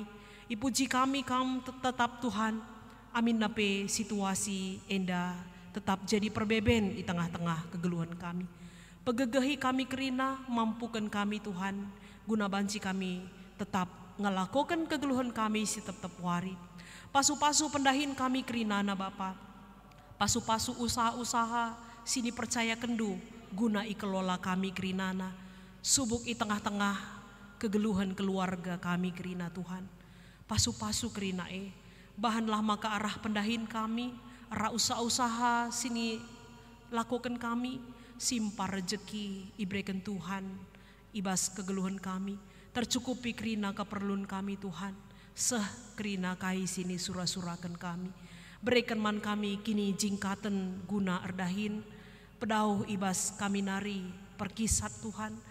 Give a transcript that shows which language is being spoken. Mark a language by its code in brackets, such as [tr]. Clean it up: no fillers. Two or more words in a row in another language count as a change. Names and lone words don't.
[btx] Ipuji kami kam tetap Tuhan. Amin nape situasi enda tetap jadi perbeben di tengah-tengah kegeluhan kami. Pegegehi kami kerina mampukan kami Tuhan. Guna banci kami tetap ngelakukan kegeluhan kami si tetap wari. Pasu-pasu pendahin kami kerinana Bapa. Pasu-pasu usaha-usaha sini percaya kendu guna ikelola kami kerinana. Subuk i tengah-tengah kegeluhan keluarga kami kerina Tuhan. Pasu-pasu kerina bahanlah maka arah pendahin kami, arah usaha-usaha sini lakukan kami, simpar rejeki ibrekan Tuhan, ibas kegeluhan kami, tercukupi kerina keperluan kami Tuhan. Seh kerina kai sini surah-surakan kami. Berikan man kami kini jingkaten guna erdahin. Pedauh ibas kami nari perkisat Tuhan.